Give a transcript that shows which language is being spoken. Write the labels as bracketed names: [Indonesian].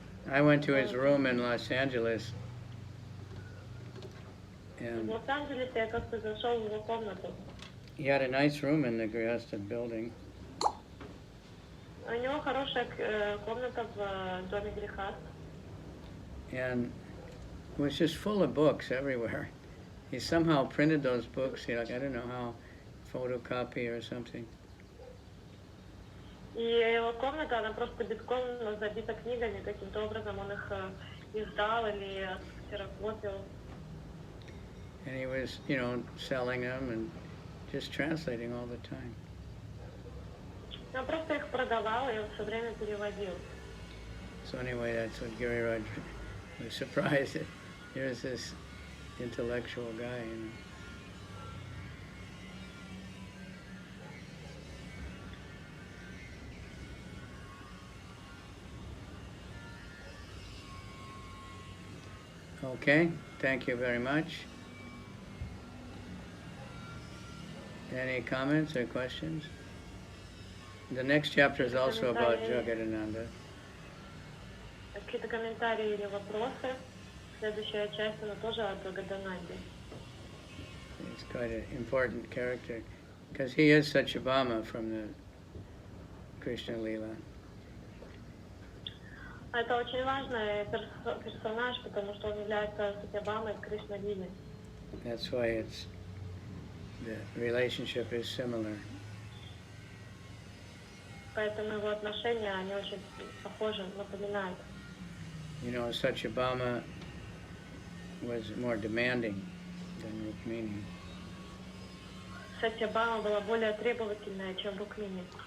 [English] I went to his room in Los Angeles, and [Russian] В Лос-Анджелесе я как-то зашел в его комнату. [English] he had a nice room in the Grihastha building. [Russian] У него хорошая комната в доме Грихаст. [English] And it was just full of books everywhere. He somehow printed those books, I don't know how, photocopy or something. [Russian] И его комната, она просто битком забита книгами, каким-то образом он их издал или ксерокопил. [English] And he was, selling them and just translating all the time. [Russian] Он просто их продавал и он все время переводил. [English] So anyway, that's what Giriraj was surprised that here's this intellectual guy, Okay, thank you very much. Any comments or questions? The next chapter is also about Jagadananda. [Russian] Какие-то комментарии или вопросы? Следующая часть, она тоже о Джагадананде. [English] He's quite an important character because he is Satyabhama from the Krishna Lila. [Russian] Это очень важный персонаж, потому что он является Сатьябамой в Кришна-лиле. [English] That's why the relationship is similar. [Russian] Поэтому его отношения, они очень похожи, напоминают. [English] Satyabhama was more demanding than Rukmini. [Russian] Сатьябама была более требовательная, чем Рукмини.